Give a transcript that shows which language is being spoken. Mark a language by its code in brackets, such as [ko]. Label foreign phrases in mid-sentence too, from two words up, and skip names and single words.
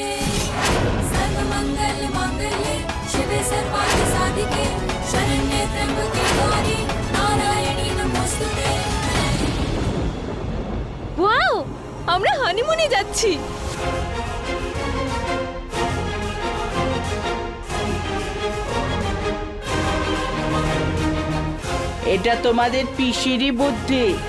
[sa] सर्वमङ्गलमाङ्गल्ये शिवे सर्वार्थसाधिके शरण्ये त्र्यम्बके गौरी नारायणी नमोऽस्तुते। [bn] ওয়াও, আমরা হানিমুনে যাচ্ছি। এটা তোমাদের পিসিরই বুদ্ধি।